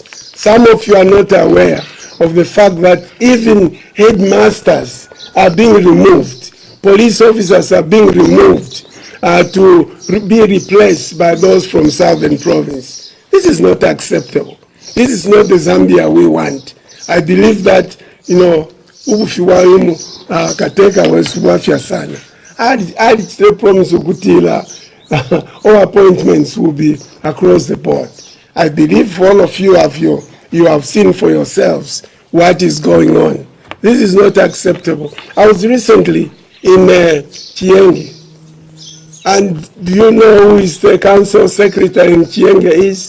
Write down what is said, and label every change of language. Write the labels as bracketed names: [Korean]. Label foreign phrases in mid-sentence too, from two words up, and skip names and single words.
[English] Some of you are not aware of the fact that even headmasters are being removed, police officers are being removed to be replaced by those from Southern Province. This is not acceptable. This is not the Zambia we want. I believe that, [Bemba] ubufiwayo kateka wesubafya sana. [English] I'd still promise ukutila all appointments will be across the board. I believe all of you have seen for yourselves what is going on. This is not acceptable. I was recently in Chienge, and do you know who is the council secretary in Chienge is?